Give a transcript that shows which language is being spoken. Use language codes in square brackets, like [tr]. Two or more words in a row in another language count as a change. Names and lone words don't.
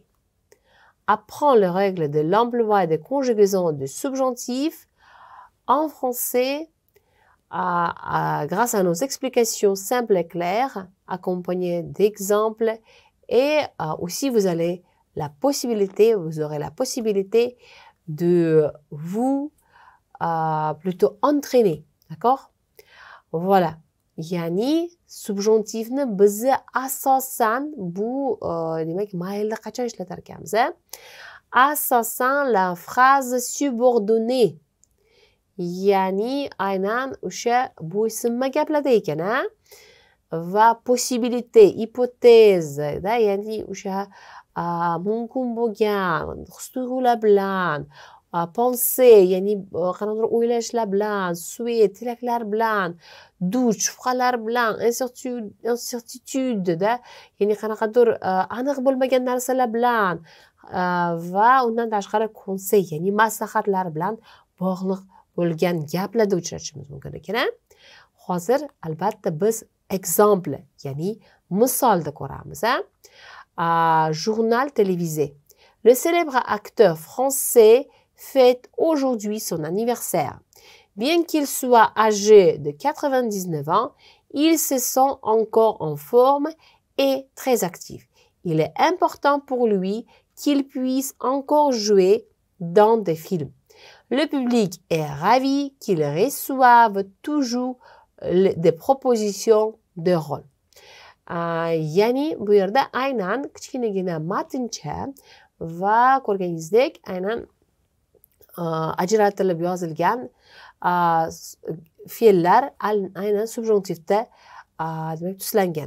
[fr] Apprends les règles de l'emploi des conjugaisons de subjonctifs en français grâce à nos explications simples et claires, accompagnées d'exemples, et aussi vous aurez la possibilité de vous plutôt entraîner, d'accord? Voilà. [uz] Yani subjonctifni biz asosan bu demak maylda qachon ishlatar ekanmiz? [fr] Asosan la phrase subordonnée. [uz] Ya'ni aynan o'sha bo'ysunma gaplarda ekan, va possibilité, hypothèse, ya'ni o'sha mumkin bo'lgan his-tuyg'ular bilan, pensée, ya'ni qanaqadir o'ylashlar bilan, souhait, tilaklar bilan, doute, shubhalar bilan, incertitude, ya'ni qanaqadir aniq bo'lmagan narsalar bilan va undan tashqari conseil, ya'ni maslahatlar bilan bog'liq bo'lgan gaplarda uchratishimiz mumkin ekan. Hozir albatta biz exemple, ya'ni misolda ko'ramiz. [fr] Journal télévisé. Le célèbre acteur français fête aujourd'hui son anniversaire. Bien qu'il soit âgé de 99 ans, il se sent encore en forme et très actif. Il est important pour lui qu'il puisse encore jouer dans des films. Le public est ravi qu'il reçoive toujours des propositions de rôle. [uz] Ya'ni bu yerda aynan kichkinagina matncha va ko'rganingizdek aynan ajratilib yozilgan fe'llar aynan subjuntivda demak tuslangan.